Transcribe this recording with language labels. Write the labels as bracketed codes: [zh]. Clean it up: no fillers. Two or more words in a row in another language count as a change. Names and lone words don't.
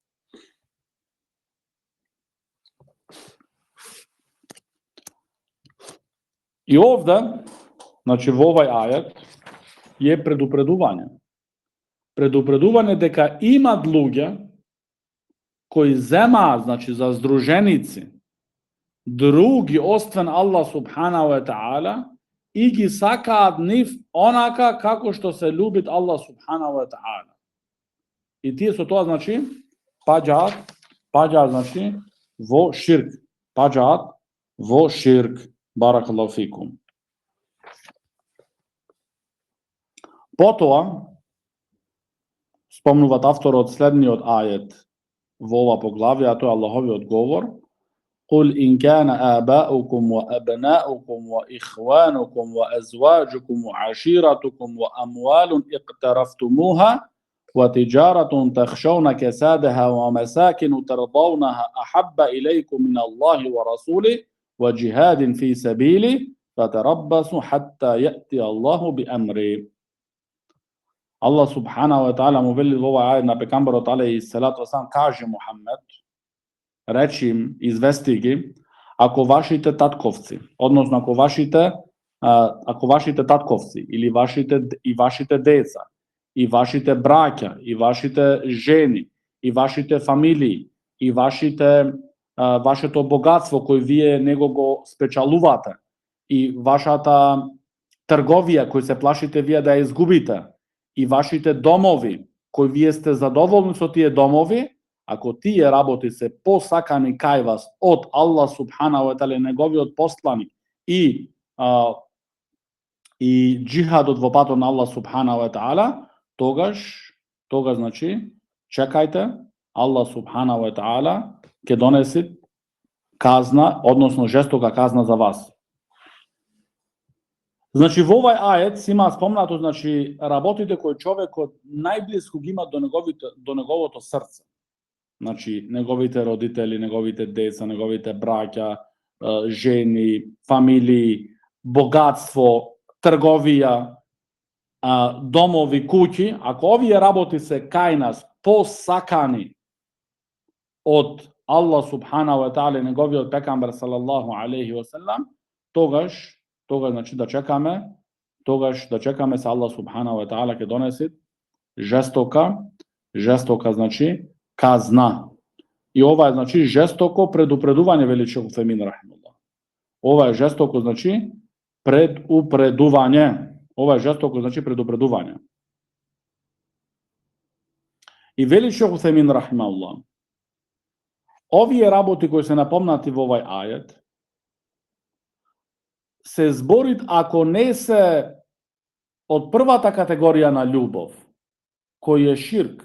[mk] И овде, значи во овај ајет е предупредување. Предупредување дека имат луѓе кои земаат, значи за здруженици, други освен Аллах [ar] سبحانه وتعالى [mk] и ги сакаат нив онака како што се љубит Аллах [ar] سبحانه وتعالى. [mk] И тие со тоа значи паѓаат значи во ширк. Паѓаат во ширк. [ar] بارك الله فيكم. [mk] Потоа спомнуваат авторот следниот ајет во ова поглавје, а тоа е Аллаховиот говор: [ar] قل إن كان آباؤكم وأبناؤكم وإخوانكم وأزواجكم وعشيرتكم وأموال اقترفتموها وتجارة تخشون كسادها ومساكن ترضونها أحب إليكم من الله ورسوله وجهاد في سبيله فتربصوا حتى يأتي الله بأمره. [mk] Allah [ar] سبحانه وتعالى [mk] mu veli ova ajet na pejgamberot [ar] عليه الصلاة والسلام, [mk] kaže Muhammed, речи им, извести ги, ако вашите татковци, односно ако вашите татковци или вашите деца, и вашите браќа, и вашите жени, и вашите фамилии, и вашето богатство кој вие него го спечалувате, и вашата трговија кој се плашите вие да ја изгубите, и вашите домови кои вие сте задоволни со тие домови, ако тие работи се посакани кај вас од Аллах [ar] سبحانه وتعالى [mk] неговиот посланик и джихадот во патот на Аллах [ar] سبحانه وتعالى, [mk] тогаш значи чекајте, Аллах [ar] سبحانه وتعالى [mk] ќе донеси казна, односно жестока казна за вас. Значи во овај ајет си има спомнато, значи работите кои човекот најблиску ги има до неговото срце. Значи неговите родители, неговите деца, неговите браќа, жени, фамилии, богатство, трговија, домови, куќи, ако овие работи се кај нас посакани од Аллах [ar] سبحانه وتعالى [mk] и неговиот пекамбер [ar] صلى الله عليه وسلم, [mk] тогаш значи да чекаме се Аллах [ar] سبحانه وتعالى [mk] ќе донеси жестока значи казна. И ова е значи жестоко предупредување, вели Шейх Утхемин рахимахуллах. Ова е жестоко значи предупредување. И вели Шейх Утхемин рахимахуллах, овие работи кои се напомнати во овај ајет се зборит ако не се од првата категорија на љубов, кој е ширк.